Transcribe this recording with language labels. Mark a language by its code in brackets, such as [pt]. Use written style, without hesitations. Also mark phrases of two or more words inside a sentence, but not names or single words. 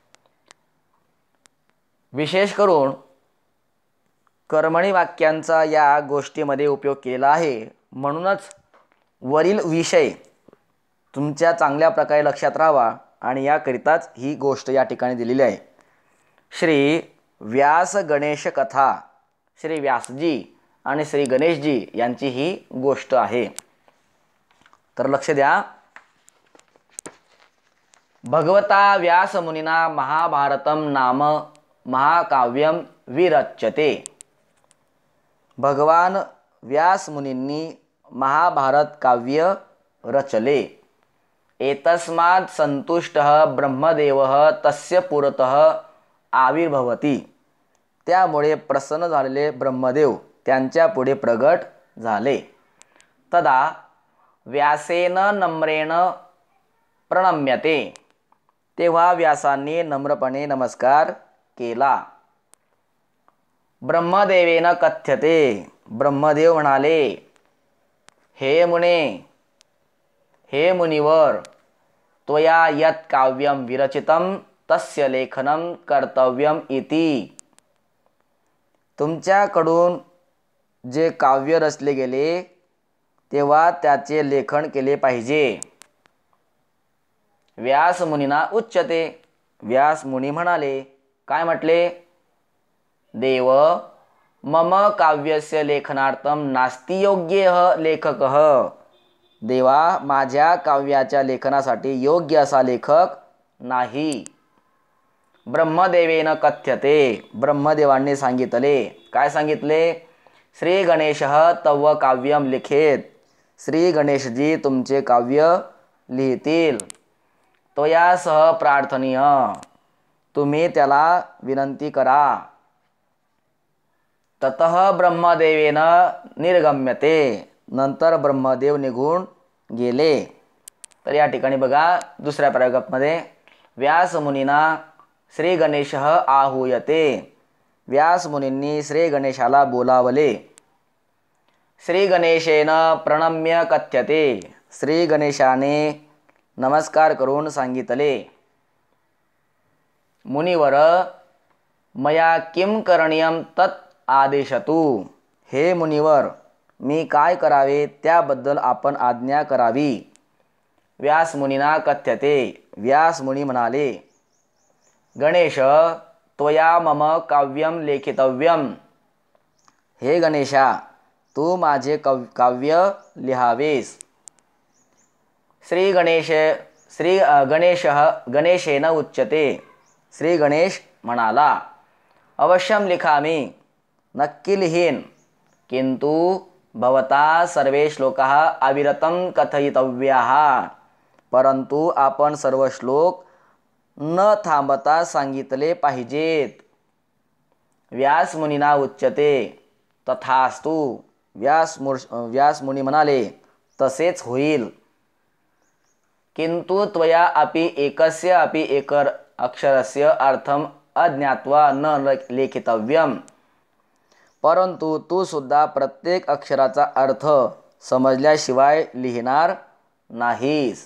[mr] विशेष करून कर्मणी वाक्यांचा या गोष्टीमध्ये उपयोग केलेला आहे म्हणूनच वरील विषय तुमच्या चांगल्या प्रकारे लक्षात राहावा आणि याकरिताच ही गोष्ट या ठिकाणी दिलेली आहे. श्री व्यास गणेश कथा. श्री व्यासजी आणि श्री गणेशजी यांची ही गोष्ट आहे. तर लक्ष द्या. [sa] भगवता व्यास मुनिना महाभारतम नाम महाकाव्यम विरच्यते. [mr] भगवान व्यास मुनींनी महाभारत काव्य रचले. [sa] एतस्मात् संतुष्टः ब्रह्मदेवः तस्य पुरतः आविर्भवति. [mr] त्यामुळे प्रसन्न झालेले ब्रह्मदेव त्यांच्या पुढे प्रगट झाले. [sa] तदा व्यासेन नम्रेण प्रणम्यते. [mr] तेव्हा व्यासांनी नम्रपणे नमस्कार केला. [sa] ब्रह्मदेवेन कथ्यते. [mr] ब्रह्मदेव म्हणाले, [sa] हे मुने, हे मुनिवर, त्वया यत् काव्यम विरचितम तस्य लेखनम कर्तव्यम इति. [mr] तुमच्याकडून जे काव्य रचले गेले तेव्हा त्याचे लेखन केले पाहिजे. [sa] व्यास मुनीना उच्यते. [mr] व्यास मुनी म्हणाले, काय म्हटले, [sa] देव मम काव्यस्य लेखनार्थम नास्ति योग्यः लेखकः. [mr] देवा, माझ्या काव्याच्या लेखनासाठी योग्य असा लेखक नाही. [sa] ब्रह्मदेवेन कथ्यते, [mr] ब्रह्मदेवांनी सांगितले. काय सांगितले? [sa] श्री गणेशः तव काव्यम लिखेत, [mr] श्री गणेशजी तुमचे काव्य लिहितील. [sa] त्वया सह प्रार्थनीय, [mr] तुम्ही त्याला विनंती करा. [sa] ततः ब्रह्मदेवेन निर्गम्यते, [mr] नंतर ब्रह्मदेव निघून गेले. तर या ठिकाणी बघा दुसऱ्या पॅराग्राफमध्ये [sa] व्यास मुनीना श्री गणेशः आहूयते, [mr] व्यास मुनींनी श्री गणेशाला बोलावले. [sa] श्री गणेशेन प्रणम्य कथ्यते, [mr] श्री गणेशाने नमस्कार करून सांगितले. [sa] मुनिवर मया किं करणीयं तत् आदेशतु, [mr] हे मुनिवर मी काय करावे त्याबद्दल आपण आज्ञा करावी. [sa] व्यास मुनीना कथ्यते, [mr] व्यास मुनी म्हणाले. [sa] गणेश त्वया मम काव्यम लेखितव्यम, [mr] हे गणेशा तू माझे काव्य लिहावेस. [sa] श्री गणेशेन उच्यते, [mr] श्री गणेश म्हणाला. [sa] अवश्यम लिखामी, [mr] नक्की लिहीन, [sa] किंतु भवता सर्वे श्लोकाः अविरतं कथयितव्याः, [mr] परंतु आपण सर्व श्लोक न थांबता सांगितले पाहिजेत. [sa] व्यास मुनीना उच्यते तथास्तु, [mr] व्यास मुनी म्हणाले तसेच होईल. [sa] किंतु त्वया अपि एकस्य अपि एक अक्षरस्य अर्थम अज्ञात्वा न लेखितव्यम, [mr] परंतु तू सुद्धा प्रत्येक अक्षराचा अर्थ समजल्याशिवाय लिहिणार नाहीस.